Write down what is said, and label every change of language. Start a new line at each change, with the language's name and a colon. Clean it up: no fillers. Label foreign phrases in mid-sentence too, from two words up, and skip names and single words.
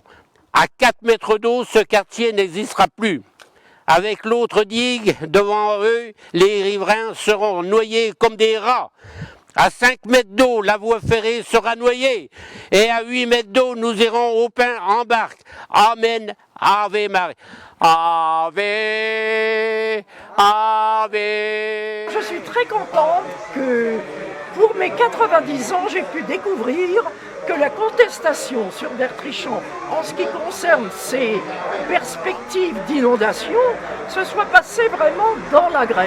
French: À 4 mètres d'eau, ce quartier n'existera plus. Avec l'autre digue devant eux, les riverains seront noyés comme des rats. À 5 mètres d'eau, la voie ferrée sera noyée. Et à 8 mètres d'eau, nous irons au pain en barque.
Latin: Amen. Ave Maria. Ave. Ave.
French: Je suis très contente que pour mes 90 ans, j'ai pu découvrir que la contestation sur Bertrichon, en ce qui concerne ses perspectives d'inondation, se soit passée vraiment dans l'agrément.